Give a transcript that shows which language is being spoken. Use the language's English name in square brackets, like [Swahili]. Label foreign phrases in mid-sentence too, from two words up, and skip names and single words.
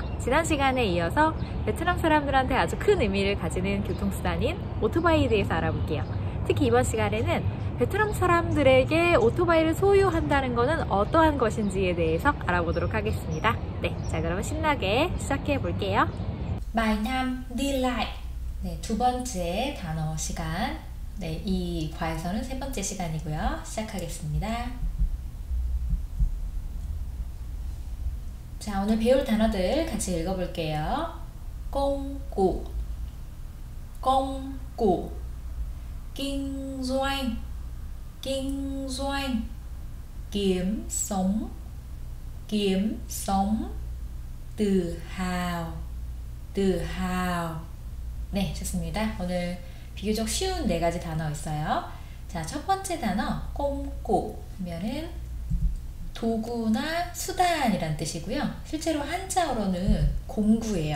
[Korean] 지난 시간에 이어서 베트남 사람들한테 아주 큰 의미를 가지는 교통수단인 오토바이에 대해서 알아볼게요. 특히 이번 시간에는 베트남 사람들에게 오토바이를 소유한다는 것은 어떠한 것인지에 대해서 알아보도록 하겠습니다. 자, 그러면 신나게 시작해 볼게요. [Vietnamese] Bài 5 đi lại. [Korean] 두 번째 단어 시간. 이 과에서는 세 번째 시간이고요. 시작하겠습니다. 자, 오늘 배울 단어들 같이 읽어볼게요. [Vietnamese] công cụ, kinh doanh, kiếm sống, tự hào. [Korean] 네, 좋습니다. 오늘 비교적 쉬운 4가지 단어 있어요. 자, 첫 번째 단어 꼼꾸 하면은 도구나 수단이란 뜻이고요. 실제로 한자어로는 공구예요.